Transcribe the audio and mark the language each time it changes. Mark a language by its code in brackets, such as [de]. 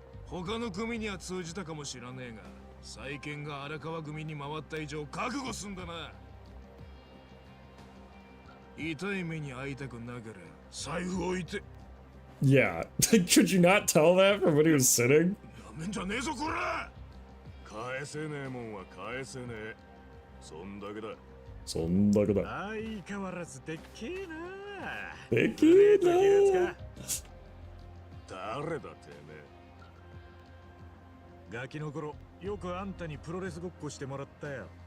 [ja] 他の組には通じたかもしれねえが、債権が荒川組に回った以上覚悟すんだな。痛い目に遭いたくなければ財布置いて。 [en] Yeah, could you not tell that from when he was sitting? [ja] やめんじゃねえぞこら。返せねえもんは返せねえ。そんだけだ。そんだけだ。相変わらずでっけえな。でっけえな。誰だてめえ。ガキの頃よくあんたにプロレスごっこしてもらったよ。